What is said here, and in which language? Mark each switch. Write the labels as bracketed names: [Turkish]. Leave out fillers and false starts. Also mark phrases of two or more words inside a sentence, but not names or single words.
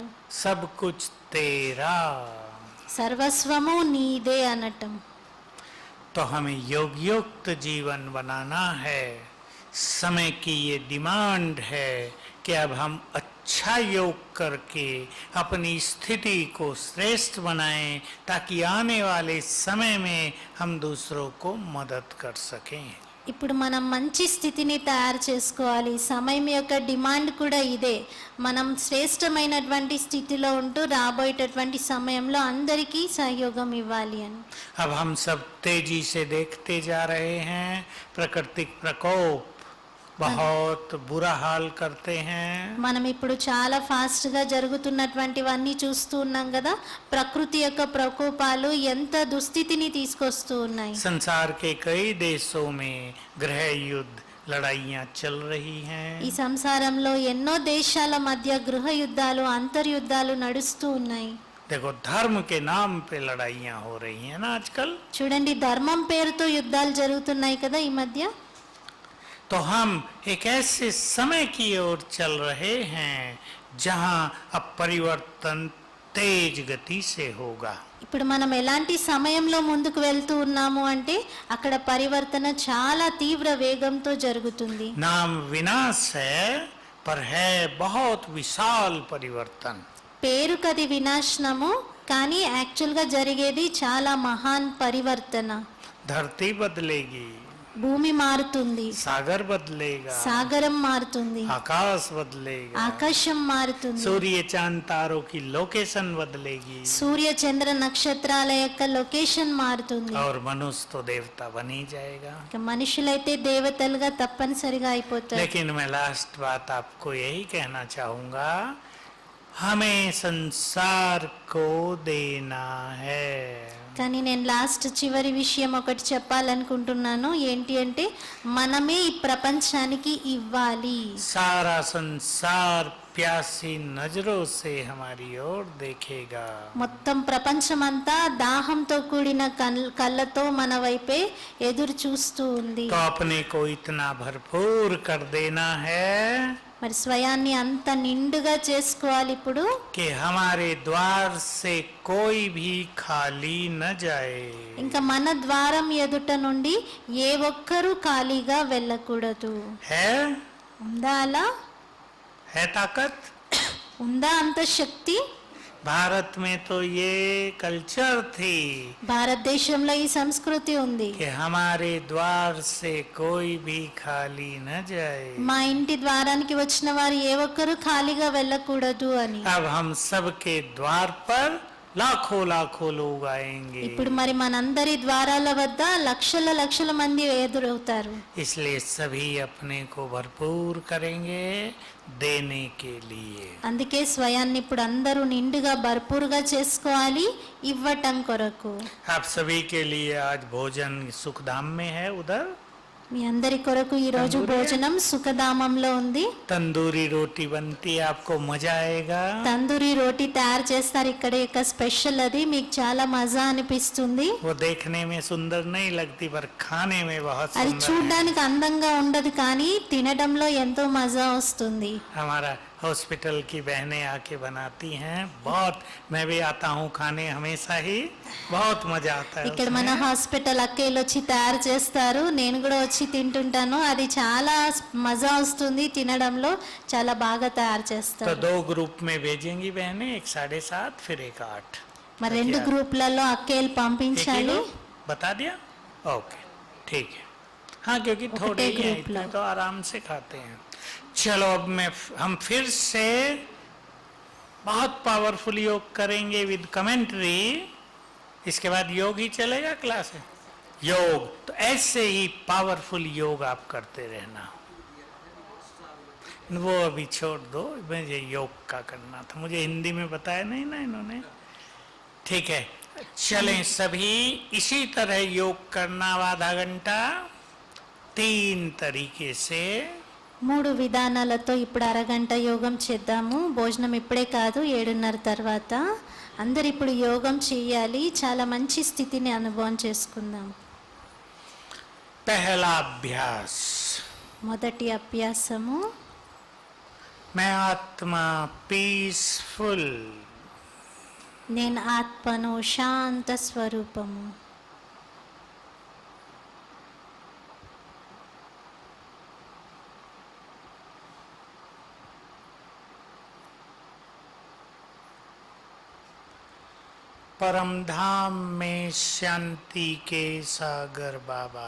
[Hindi] सब कुछ तेरा. [Telugu] సర్వస్వము నీదే అనటం. [Hindi] तो हमें योगयुक्त जीवन बनाना है. समय की ये डिमांड है कि अब हम अच्छा योग करके अपनी स्थिति को श्रेष्ठ बनाएं, ताकि आने वाले समय में हम दूसरों को मदद कर सकें. [Telugu] ఇప్పుడు మనం మంచి స్థితిని తయారు చేసుకోవాలి. సమయం యొక్క డిమాండ్ కూడా ఇదే. మనం శ్రేష్టమైనటువంటి స్థితిలో ఉంటూ రాబోయేటటువంటి సమయంలో అందరికీ సహయోగం ఇవ్వాలి అని. [Hindi] अब हम सब तेजी से देखते जा रहे हैं, प्राकृतिक प्रकोप बहुत बुरा हाल करते हैं. [Telugu] మనం ఇప్పుడు చాలా ఫాస్ట్గా జరుగుతున్నటువంటివన్నీ చూస్తూ ఉన్నాం కదా. ప్రకృతి యొక్క ప్రకోపాలు ఎంత దుస్థితిని తీసుకొస్తూ ఉన్నాయి. [Hindi] संसार के कई देशों में गृह युद्ध लड़ाइयाँ चल रही हैं. [Telugu] ఈ సంసారంలో ఎన్నో దేశాల మధ్య గృహ యుద్ధాలు, అంతర్యుద్ధాలు నడుస్తూ ఉన్నాయి. [Hindi] देखो, धर्म के नाम पे लड़ाइयाँ हो रही हैं ना आजकल. [Telugu] చూడండి, ధర్మం పేరుతో యుద్ధాలు జరుగుతున్నాయి కదా ఈ మధ్య. [Hindi] तो हम एक ऐसे समय की ओर चल रहे हैं जहाँ अब परिवर्तन तेज गति से होगा. [Telugu] ఇప్పుడు మనం ఎలాంటి సమయంలో ముందుకు వెళ్తూ ఉన్నాము అంటే అక్కడ పరివర్తన చాలా తీవ్ర వేగంతో జరుగుతుంది. [Hindi] नाम विनाश है पर है बहुत विशाल परिवर्तन. [Telugu] పేరుకది వినాశనము, కానీ యాక్చువల్గా జరిగేది చాలా మహాన్ పరివర్తన. [Hindi] धरती बदलेगी, [Telugu] భూమి మారుతుంది, [Hindi] सागर बदलेगा, [Telugu] సాగరం మారుతుంది, [Hindi] आकाश बदलेगा, [Telugu] ఆకాశం మారుతుంది, [Hindi] सूर्य चांद तारों की लोकेशन बदलेगी, [Telugu] సూర్య చంద్ర నక్షత్రాల యొక్క లొకేషన్ మారుతుంది. [Hindi] और मनुष्य तो देवता बन ही जाएगा. [Telugu] ఇక మనుషులైతే దేవతలుగా తప్పనిసరిగా అయిపోతారు. [Hindi] लेकिन मैं लास्ट बात आपको यही कहना चाहूंगा, हमें संसार को देना है. [Telugu] కానీ నేను లాస్ట్ చివరి విషయం ఒకటి చెప్పాలనుకుంటున్నాను. ఏంటి అంటే మనమే ఈ ప్రపంచానికి ఇవ్వాలి. [Hindi] सारा संसार प्यासी नजरों से हमारी ओर देखेगा. [Telugu] మొత్తం ప్రపంచమంతా దాహంతో కూడిన కళ్ళతో మన వైపే ఎదురు చూస్తూ ఉంది. [Hindi] तो अपने को इतना भरपूर कर देना है [Telugu] మరి స్వయాన్ని అంత నిండుగా చేసుకోవాలి ఇప్పుడు, [Hindi] कि हमारे द्वार से कोई भी खाली न जाए. [Telugu] ఇంకా మన ద్వారం ఎదుట నుండి ఏ ఒక్కరూ ఖాళీగా వెళ్ళకూడదు. [Hindi] है [Telugu] ఉందా అలా? [Hindi] ताकत. [Telugu] ఉందా అంత శక్తి? [Hindi] भारत में तो ये कल्चर थी [Telugu] భారతదేశంలో ఈ సంస్కృతి ఉంది. [Hindi] कि हमारे द्वार से कोई भी खाली न जाए. [Telugu] మా ఇంటి ద్వారానికి వచ్చిన వారు ఏ ఒక్కరూ ఖాళీగా వెళ్ళకూడదు అని. [Hindi] अब हम सबके द्वार पर लाखों लाखों लोग आएंगे. [Telugu] ఇప్పుడు మరి మనందరి ద్వారాల వద్ద లక్షల లక్షల మంది ఎదురవుతారు. [Hindi] इसलिए सभी अपने को भरपूर करेंगे देने के लिए. [Telugu] అందుకే స్వయాన్ని ఇప్పుడు అందరూ నిండుగా భర్పూరుగా చేసుకోవాలి ఇవ్వటం కొరకు. [Hindi] आप सभी के लिए आज भोजन सुखधाम में है. उधर [Telugu] మీ అందరి కొరకు ఈ రోజు తందూరి? భోజనం సుఖధామంలో ఉంది. [Hindi] तंदूरी रोटी बनती है, आपको मजा आएगा। [Telugu] తందూరి రోటీ తయారు చేస్తారు, ఇక్కడ యొక్క స్పెషల్ అది, మీకు చాలా మజా అనిపిస్తుంది. [Hindi] वो देखने में सुंदर नहीं लगती पर खाने में बहुत [Telugu] అది [Hindi] सुंदर है। [Telugu] చూడడానికి అందంగా ఉండదు కానీ తినడంలో ఎంతో మజా వస్తుంది. [Hindi] हमारा हॉस्पिटल की बहनें आके बनाती हैं, बहुत मैं भी आता हूँ खाने हमेशा ही, बहुत मजा आता है [Telugu] ఇక్కడ మన [Hindi] उसमें। [Telugu] హాస్పిటల్ అక్కలు వచ్చి తయారు చేస్తారు, నేను కూడా వచ్చి తింటుంటాను. అది చాలా మజా వస్తుంది, తినడంలో చాలా బాగా తయారు [Hindi] तो [Telugu] చేస్తారు. [Hindi] 2 ग्रुप में भेजेंगी बहनें, एक 7:30 फिर एक 8। [Telugu] మరి 2 గ్రూపులలో అక్కలు పంపించాలి. [Hindi] बता दिया? ओके ठीक है। हाँ क्योंकि थोड़े ही हैं, ग्रुप इतने लो। तो आराम से खाते हैं। चलो अब हम फिर से बहुत पावरफुल योग करेंगे [English] with commentary. [Hindi] इसके बाद योग ही चलेगा क्लास है योग, तो ऐसे ही पावरफुल योग आप करते रहना। वो अभी छोड़ दो, मुझे योग का करना था, मुझे हिंदी में बताया नहीं ना इन्होंने। ठीक है चलें सभी इसी तरह योग करना आधा घंटा 3 तरीके से। [Telugu] 3 విధానాలతో ఇప్పుడు అరగంట యోగం చేద్దాము. భోజనం ఇప్పుడే కాదు, 7:30 తర్వాత. అందరు ఇప్పుడు యోగం చేయాలి, చాలా మంచి స్థితిని అనుభవం చేసుకుందాం. [Hindi] पहला अभ्यास, [Telugu] మొదటి అభ్యాసము, [Hindi] मैं आत्मा पीसफुल, [Telugu] నేను ఆత్మను శాంత స్వరూపము. [Hindi] परम धाम में शांति के सागर बाबा।